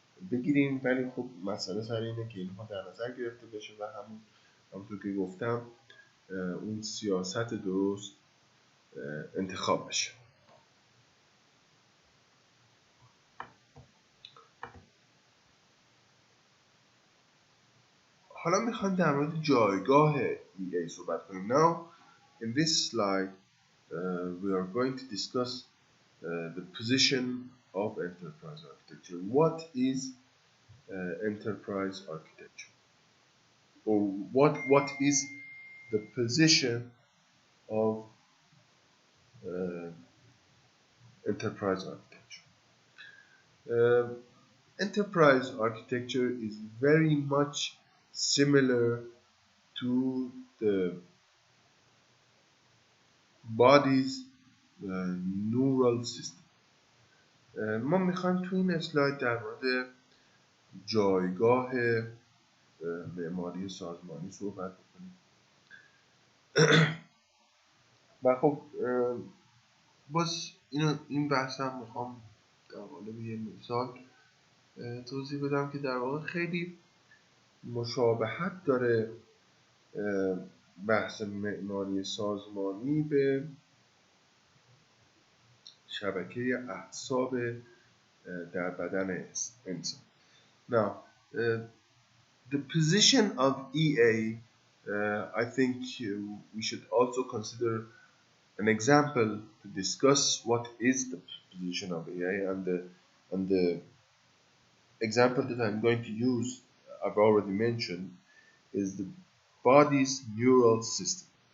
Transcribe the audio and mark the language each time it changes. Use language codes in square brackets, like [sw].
[fa] بگیریم، ولی خب مسئله سر اینه که اینها در نظر گرفته بشه و همونطور که گفتم اون سیاست درست انتخاب بشه. حالا میخوایم در مورد جایگاه EA صحبت کنیم. [en] Now in this slide we are going to discuss the position of enterprise architecture. What is enterprise architecture? Or what is the position of enterprise architecture? Enterprise architecture is very much similar to the body's neural system. [fa] ما میخوایم تو این اسلاید در مورد جایگاه معماری سازمانی صحبت بکنیم و خب باز این بحث هم میخوام در قالب یه مثال توضیح بدم که در واقع خیلی مشابهت داره بحث معماری سازمانی به شبکه اعصاب در بدن انسان. [en] Now, the position of EA, I think we should also consider an example to discuss what is the position of EA, and the example that I'm going to use, I've already mentioned, is the body's neural system.